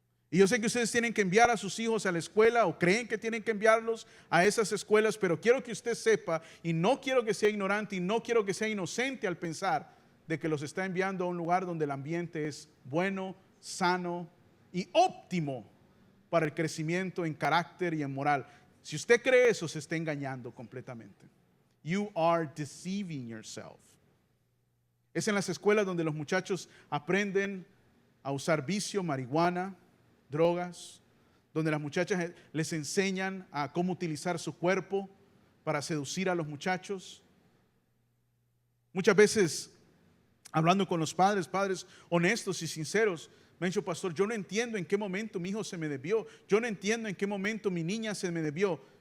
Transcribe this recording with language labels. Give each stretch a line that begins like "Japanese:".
Spanish: Y yo sé que ustedes tienen que enviar a sus hijos a la escuela o creen que tienen que enviarlos a esas escuelas, pero quiero que usted sepa, y no quiero que sea ignorante y no quiero que sea inocente al pensar de que los está enviando a un lugar donde el ambiente es bueno, sano y óptimo para el crecimiento en carácter y en moral. Si usted cree eso, se está engañando completamente.
English: You are deceiving yourself.
Spanish: Es en las escuelas donde los muchachos aprenden a usar vicio, marihuana, drogas, donde las muchachas les enseñan a cómo utilizar su cuerpo para seducir a los muchachos. Muchas veces, hablando con los padres honestos y sinceros, me han dicho: pastor, yo no entiendo en qué momento mi hijo se me desvió, yo no entiendo en qué momento mi niña se me desvió.